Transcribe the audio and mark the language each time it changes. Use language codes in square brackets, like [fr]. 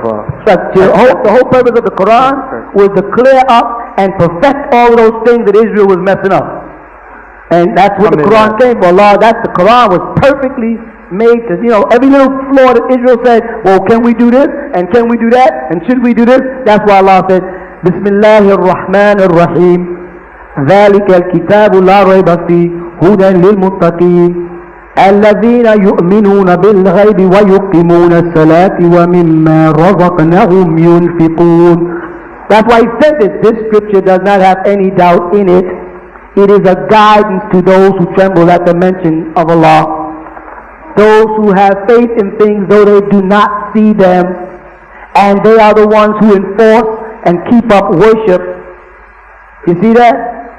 [en] the whole purpose of the Quran was to clear up and perfect all those things that Israel was messing up. And that's what the Quran came for. Allah, that's the Quran was perfectly made to, you know, every little flaw that Israel said, well, can we do this? And can we do that? And should we do this? That's why Allah said, Bismillahir Rahmanir Rahim. [ar] ذلك الكتاب لا ريب فيه هدى للمتقين الذين يؤمنون بالغيب ويقيمون الصلاة ومما رزقناهم ينفقون. [en] That's why he said this scripture does not have any doubt in it. It is a guidance to those who tremble at the mention of Allah, those who have faith in things though they do not see them, and they are the ones who enforce and keep up worship. You see that?